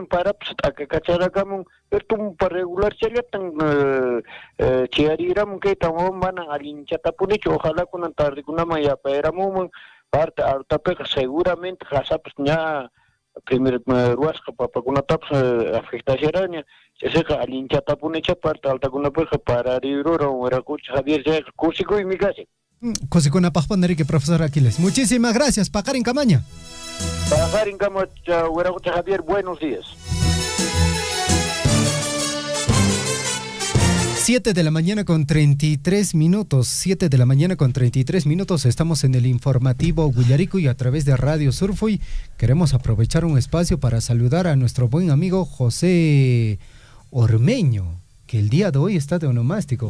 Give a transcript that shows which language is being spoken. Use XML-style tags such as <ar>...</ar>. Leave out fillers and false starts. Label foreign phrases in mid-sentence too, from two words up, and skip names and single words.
<qu>parapas t'akakacharakamun pero tumpa regular challatan chayariramun kay Tamobamba manan allinchatapunchu ojalá kunan tardikunaman yapayaramunman parte artapiqa seguramente qasapas ña primer ruasqa papakunatapas afectasharaña chayqa allinchatapunecha parte altakunapiqa parariruran Veragucha Javier chayqa kusikuymi kasi kusikunapaqpana riki profesor Aquiles</qu> <es>muchísimas gracias</es> <qu>Paqarin Camaña</qu> <es>Paqarin Camaña Veragucha Javier buenos días. 7 de la mañana con 33 minutos, 7 de la mañana con 33 minutos, estamos en el informativo Huillarico y a través de Radio Surfoy queremos aprovechar un espacio para saludar a nuestro buen amigo José Ormeño, que el día de hoy está de onomástico.</es>